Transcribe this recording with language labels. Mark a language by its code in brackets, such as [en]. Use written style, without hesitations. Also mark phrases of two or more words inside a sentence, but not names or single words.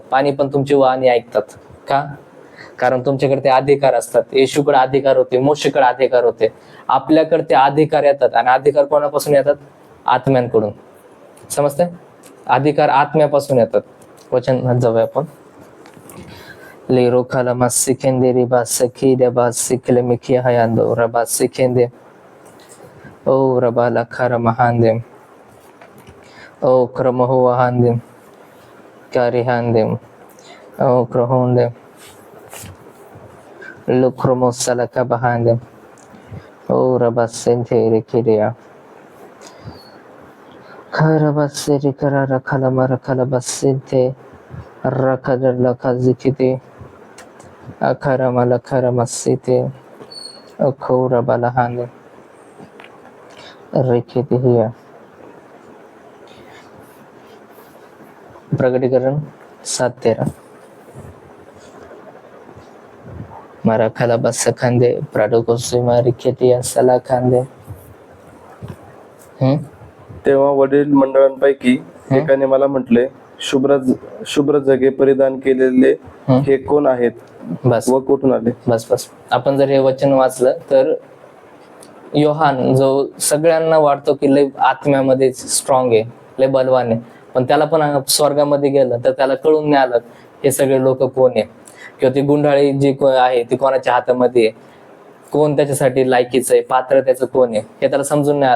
[mr] पाणी पण तुमची वाणी ऐकतात. का? कारण तुमच्याकडे ते अधिकार असतात. येशूकडे अधिकार होते, मोशेकडे अधिकार होते. आपल्याकडे ते अधिकार येतात आणि अधिकार कोणापासून येतात? आत्म्यांकडून. समजतंय? अधिकार आत्म्यापासून येतात. वचन जाऊया आपण. लेरो खालामा सिखेंदे रिबा सखी डबा सिखले मिखी हयांदो रबा सिखेंदे ओ रबा लखारा महांदे ओ क्रमहो वहांदे कारिहांदे ओ क्रहोंदे लुक्रमो सलका बहांदे ओ रबा सेंथे रिखिरिया खरबा सेरी करा रखला मरखला बसेंथे रखदर लखा जिकिते अखरमा लखरमा सीते अखोरा बलहांदे रिखिते हिया. प्रकटीकरण 7:13 मारा खाला बस खांदे प्राडो को सुमा रिखिते सला खांदे. तेव्हा वडील मंडळांपैकी एकाने मला म्हटले, शुभ्र जगे परिधान केलेले हे कोण आहेत बस व कुठून आले. बस आपण जर हे वचन वाचलं तर योहान जो सगळ्यांना वाटतो की लय आत्म्यामध्ये स्ट्रॉंग आहे, लय बलवान आहे, पण त्याला पण स्वर्गामध्ये गेलं तर त्याला कळून नाही आलं हे सगळे लोक कोण आहे, किंवा ती गुंडाळी जी आहे ती कोणाच्या हातामध्ये आहे, कोण त्याच्यासाठी लायकीचं आहे, पात्र त्याचं कोण आहे हे त्याला समजून नाही आलं.